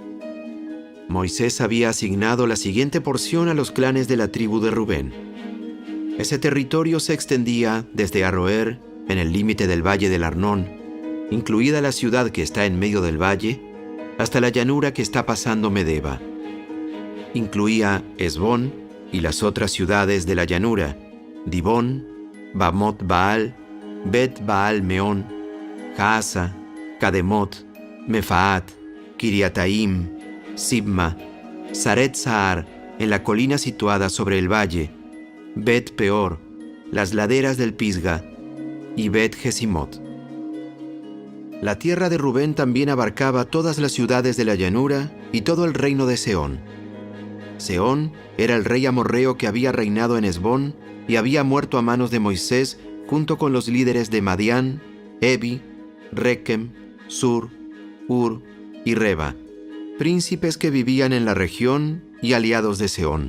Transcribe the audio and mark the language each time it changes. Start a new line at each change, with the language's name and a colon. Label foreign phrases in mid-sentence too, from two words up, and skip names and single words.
Spanish: Moisés había asignado la siguiente porción a los clanes de la tribu de Rubén: Ese territorio se extendía desde Aroer, en el límite del valle del Arnón, incluida la ciudad que está en medio del valle, hasta la llanura que está pasando Medeba. Incluía Hesbón y las otras ciudades de la llanura, Dibón, Bamot Baal, Bet Baal Meón, Jaasa, Kademot, Mefaat, Kiriataim, Sibma, Saret Sahar, en la colina situada sobre el valle, Bet Peor, las laderas del Pisga, y Bet Jesimot. La tierra de Rubén también abarcaba todas las ciudades de la llanura y todo el reino de Sehón. Sehón era el rey amorreo que había reinado en Hesbón y había muerto a manos de Moisés junto con los líderes de Madián, Evi, Rekem, Sur, Ur y Reba, príncipes que vivían en la región y aliados de Sehón.